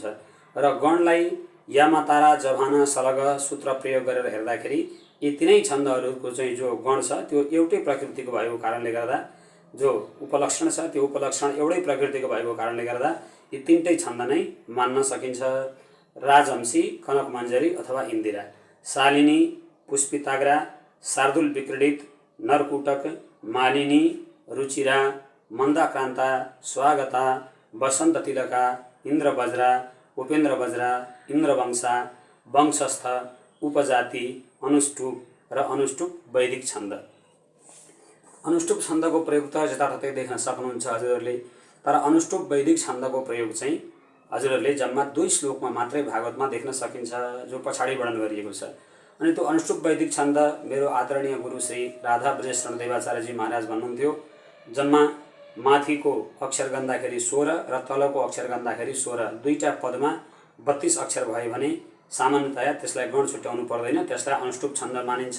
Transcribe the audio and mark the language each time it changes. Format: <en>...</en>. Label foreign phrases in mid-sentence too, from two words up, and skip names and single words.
<ne>र गणलाई यामा तारा जभाना सलग सूत्र प्रयोग गरेर हेर्दाखेरि यी तीनै छन्दहरूको चाहिँ जो गण छ त्यो एउटै प्रकृतिको भएको कारणले गर्दा, जो उपलक्षण छ त्यो उपलक्षण एउटै प्रकृतिको भएको कारणले गर्दा यी तीनटै छन्द नै मान्न सकिन्छ। राजहंसी, कनक मञ्जरी अथवा इन्दिरा, शालिनी, पुष्पिताग्रा, शार्दुल विक्रीडित, नरकुटक, मालिनी, रुचिरा, मन्दाक्रान्ता, स्वागता, वसन्त तिलका, इन्द्रवज्रा, उपेन्द्र वज्रा, इन्द्रवंशा, वंशस्थ, उपजाति, अनुष्टुप र अनुष्टुप वैदिक छन्द। अनुष्टुप छन्दको प्रयोग त जताततै देख्न सक्नुहुन्छ हजुरहरूले, तर अनुष्टुप वैदिक छन्दको प्रयोग चाहिँ हजुरहरूले जम्मा 2 श्लोकमा मात्रै भागवतमा देख्न सकिन्छ, जो पछाडि वर्णन गरिएको छ। अनि त्यो अनुष्टुप वैदिक छन्द मेरो आदरणीय गुरु श्री राधा ब्रजेश रणदेवाचार्यजी महाराज भन्नुहुन्थ्यो, जम्मा माथिको अक्षर गन्दाखेरि 16 र तलको अक्षर गन्दाखेरि 16, दुईटा पदमा 32 अक्षर भयो भने सामान्यतया त्यसलाई गण छुट्याउनु पर्दैन, त्यसलाई अनुष्टुप छन्द मानिन्छ।</ne>